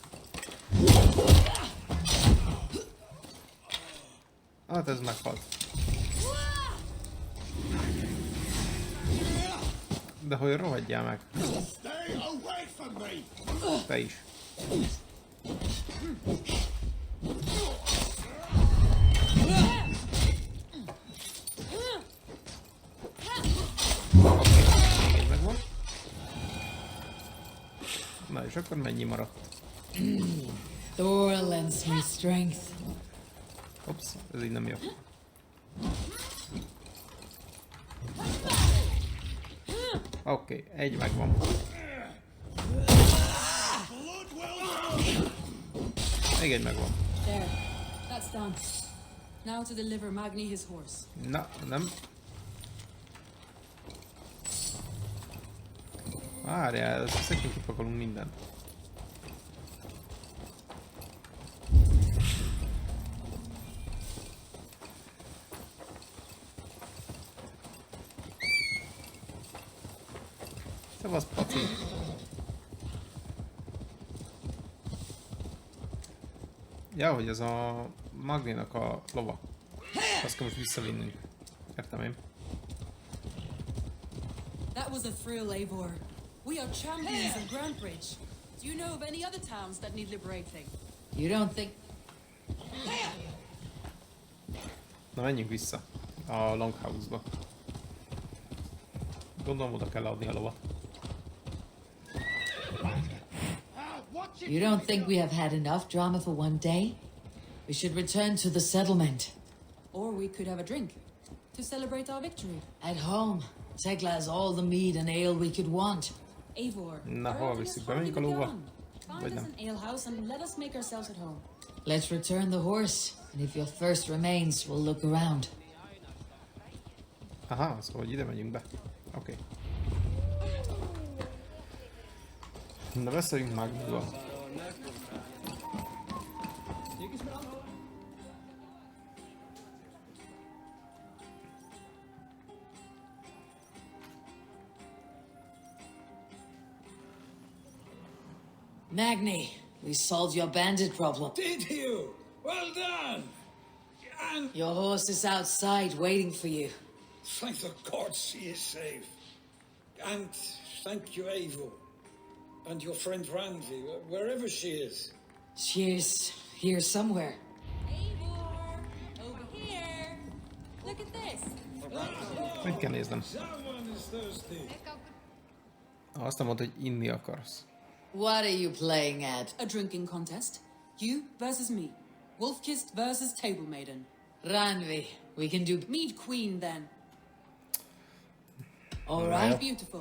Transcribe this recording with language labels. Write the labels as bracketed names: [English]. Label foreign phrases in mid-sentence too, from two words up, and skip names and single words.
[Hungarian] Hát ez meghalt. De hogy rohadjál meg. [English] Stay away from me! [Hungarian] Te is. Oké, még megvan. Na és akkor mennyi maradt? [English] Thor lends me strength. [Hungarian] Ups, ez így nem jó. Oké, egy megvan. Még egy megvan. [English] There, that's done. Now to deliver Magni his horse. [Hungarian] Na, nem. Várjál, szépen kipakolunk mindent. Szevasz, Paci. Ja, hogy ez a Magnénak a lova. Azt kell most visszavinnünk. Értem én. [English] That was a thrill, Eivor. We are champions of Grandbridge. Do you know of any other towns that need liberating? You don't think... [Hungarian] Na menjünk vissza a Longhouse-ba. Gondolom oda kell adni a lovat. [English] You don't think we have had enough drama for one day? We should return to the settlement. Or we could have a drink to celebrate our victory. At home, Tekla has all the mead and ale we could want. Eivor, [Hungarian] Na, [English] our [Hungarian] hova [English] outing [Hungarian] viszik [English] has [Hungarian] be? [English] hardly [Hungarian] Menjünk a lóba? [English] begun. [Hungarian] Vagy [English] Find us [Hungarian] nem? [English] an alehouse and let us make ourselves at home. Let's return the horse, and if your thirst remains, we'll look around. [Hungarian] Aha, szóval hogy ide megyünk be. Oké. Na beszéljünk Magnival. [English] Magni, we solved your bandit problem. Did you? Well done! And Your horse is outside waiting for you. thank the gods he is safe. And thank you, Eivor. And your friend Randvi, wherever she is. She's here somewhere. Eivor, over here. Look at this. [Hungarian] Mit kell néznem? [English] Someone is thirsty. [Hungarian] Azt nem mondta, hogy inni akarsz. [English] What are you playing at? A drinking contest. You versus me. Wolf-kissed versus table maiden. Ranvi, we can do... Mead queen then. All [Hungarian] Na [English] right. [Hungarian] jó. [English] Beautiful.